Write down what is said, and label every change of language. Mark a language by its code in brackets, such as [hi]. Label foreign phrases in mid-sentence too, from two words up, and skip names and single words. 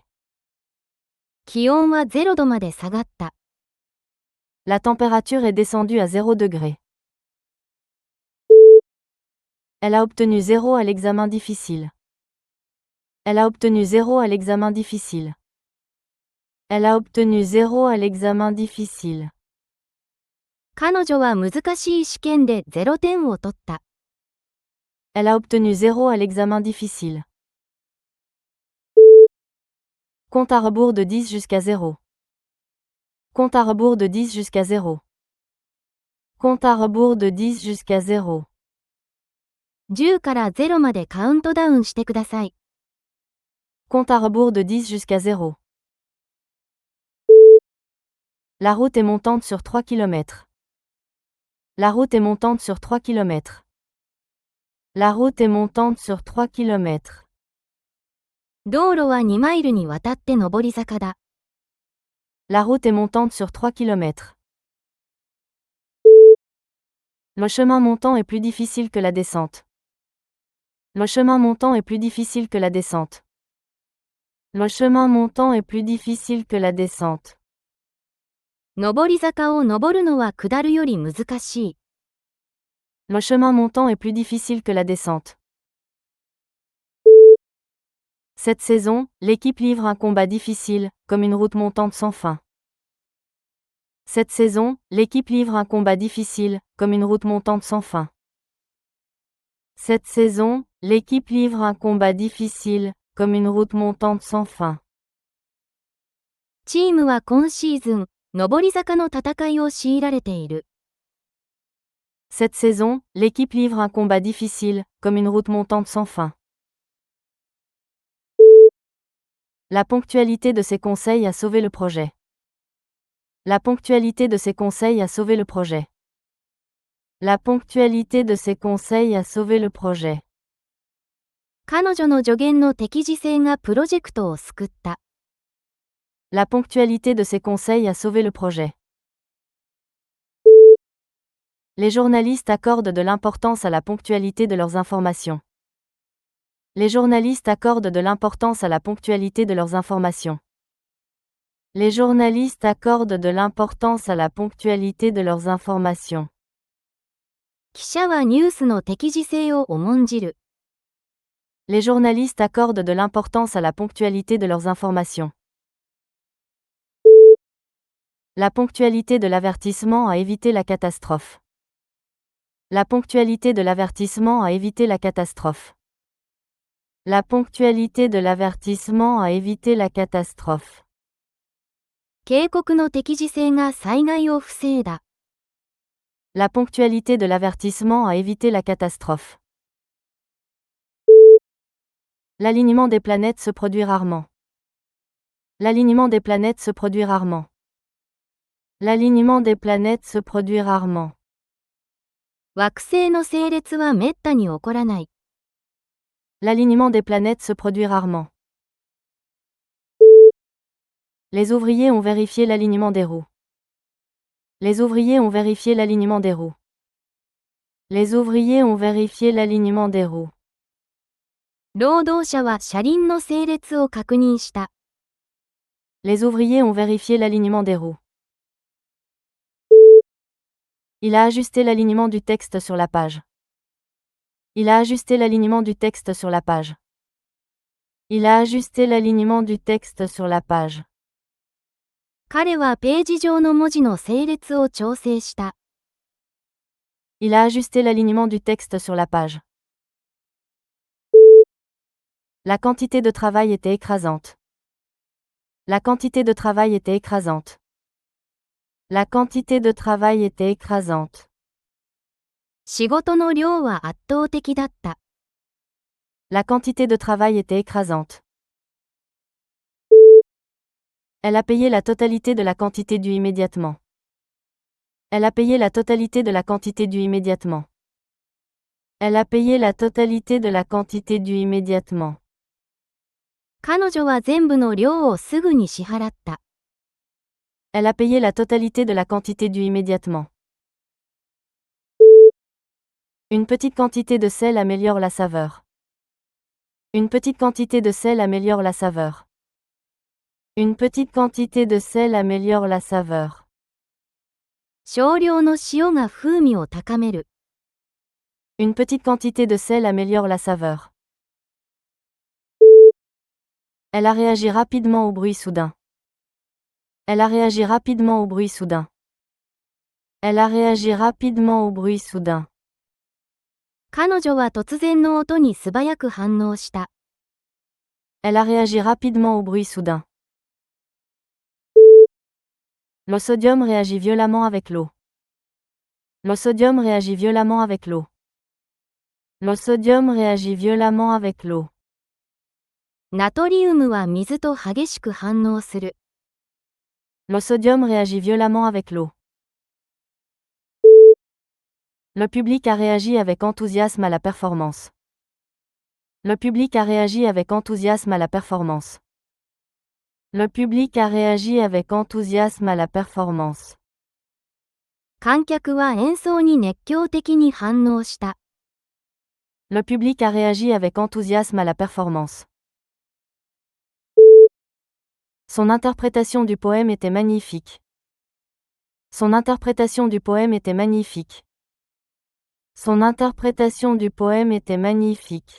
[ja] 気温は0度まで下がった。 [fr] La température est descendue à 0 degré. Elle a obtenu 0 à l'examen difficile. Elle a obtenu 0 à l'examen difficile. Elle a obtenu 0 à l'examen difficile. [ja] 彼女は難しい試験で0点を取った。 [fr] Elle a obtenu 0 à l'examen difficile. Compte à rebours de 10 jusqu'à 0. Compte à rebours de 10 jusqu'à 0. Compte à rebours de 10 jusqu'à 0. [ja] 10 から0までカウントダウンしてください。 [fr] Compte à rebours de 10 jusqu'à 0. La route est montante sur 3 km. La route est montante sur 3 km. La route est montante sur 3 km. [ja] 道路は2マイルにわたって上り坂だ。 [fr] La route est montante sur 3 km. Le chemin montant est plus difficile que la descente. Le chemin montant est plus difficile que la descente. Le chemin montant est plus difficile que la descente. [ja] 上り坂を登るのは下るより難しい。 [fr] Le chemin montant est plus difficile que la descente. Cette saison, l'équipe livre un combat difficile, comme une route montante sans fin. Cette saison, l'équipe livre un combat difficile, comme une route montante sans fin. Cette saison, l'équipe livre un combat difficile, comme une route montante sans fin. [ja] チームは今シーズン、上り坂の戦いを強いられている。 [fr] Cette saison, l'équipe livre un combat difficile, comme une route montante sans fin. La ponctualité de ses conseils a sauvé le projet. La ponctualité de ses conseils a sauvé le projet. La ponctualité de ses conseils a sauvé le projet. [ja] 彼女の助言の適時性がプロジェクトを救った。 [fr] La ponctualité de ses conseils a sauvé le projet. Les journalistes accordent de l'importance à la ponctualité de leurs informations. Les journalistes accordent de l'importance à la ponctualité de leurs informations. Les journalistes accordent de l'importance à la ponctualité de leurs informations. [ja] 記者はニュースの適時性を重んじる。 [fr] Les journalistes accordent de l'importance à la ponctualité de leurs informations. La ponctualité de l'avertissement a évité la catastrophe. La ponctualité de l'avertissement a évité la catastrophe. La ponctualité de l'avertissement a évité la catastrophe. [ja] 警告の適時性が災害を防いだ。 [fr] La ponctualité de l'avertissement a évité la catastrophe. L'alignement des planètes se produit rarement. L'alignement des planètes se produit rarement. L'alignement des planètes se produit rarement. [ja] 惑星の整列はめったに起こらない。 [fr] L'alignement des planètes se produit rarement. Les ouvriers ont vérifié l'alignement des roues. Les ouvriers ont vérifié l'alignement des roues. Les ouvriers ont vérifié l'alignement des roues. [ja] 労働者は車輪の整列を確認した。 [fr] Les ouvriers ont vérifié l'alignement des roues. Il a ajusté l'alignement du texte sur la page. Il a ajusté l'alignement du texte sur la page. Il a ajusté l'alignement du texte sur la page. [ja] 彼はページ上の文字の整列を調整した。 [fr] Il a ajusté l'alignement du texte sur la page. La quantité de travail était écrasante. La quantité de travail était écrasante. La quantité de travail était écrasante. [ja] 仕事の量は圧倒的だった。 [fr] La quantité de travail était écrasante. Elle a payé la totalité de la quantité due immédiatement. Elle a payé la totalité de la quantité due immédiatement. Elle a payé la totalité de la quantité due immédiatement. [ja] 彼女は全部の量をすぐに支払った。 [fr] Elle a payé la totalité de la quantité due immédiatement. Une petite quantité de sel améliore la saveur. Une petite quantité de sel améliore la saveur. Une petite quantité de sel améliore la saveur. [ja] 少量の塩が風味を高める。 [fr] Une petite quantité de sel améliore la saveur. Elle a réagi rapidement au bruit soudain. Elle a réagi rapidement au bruit soudain. Elle a réagi rapidement au bruit soudain. [ja] 彼女は突然の音に素早く反応した。 [fr] Elle a réagi rapidement au bruit soudain. Le sodium réagit violemment avec l'eau. Le sodium réagit violemment avec l'eau. Le sodium réagit violemment avec l'eau. [ja] ナトリウムは水と激しく反応する。 [fr] Le sodium réagit violemment avec l'eau. Le public a réagi avec enthousiasme à la performance. Le public a réagi avec enthousiasme à la performance. Le public a réagi avec enthousiasme à la performance. [ja] 観客は演奏に熱狂的に反応した。 [fr] Le public a réagi avec enthousiasme à la performance. Son interprétation du poème était magnifique. Son interprétation du poème était magnifique. Son interprétation du poème était magnifique.